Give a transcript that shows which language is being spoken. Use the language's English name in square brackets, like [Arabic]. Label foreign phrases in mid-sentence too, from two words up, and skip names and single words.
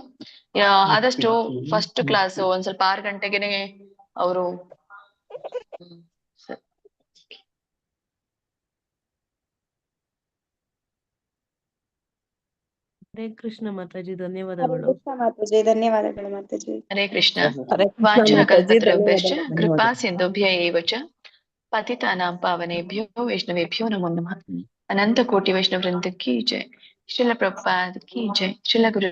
[Kannada] ಆದಷ್ಟು [English] first class [Kannada] ಒಂದ್ ಸ್ವಲ್ಪ 6 ಗಂಟೆಗೆನೆ ಅವರು. ಹರೇ ಕೃಷ್ಣ ಮಾತಾಜಿ, ಧನ್ಯವಾದಗಳು. ಧನ್ಯವಾದಗಳು ಮಾತಾಜಿ. ಹರೇ ಕೃಷ್ಣ. [Sanskrit] ವಾಂಛಾಕಲ್ಪತರುಭ್ಯಶ್ಚ ಕೃಪಾ ಸಿಂಧುಭ್ಯ ಏವ ಚ ಪತಿತಾನಾಂ ಪಾವನೇಭ್ಯೋ ವೈಷ್ಣವೇಭ್ಯೋ ನಮೋ ನಮಃ. [Hindi] अनंत कोटि वैष्णव वृंद की जय। श्रील प्रभुपाद की जय। श्रील गुरु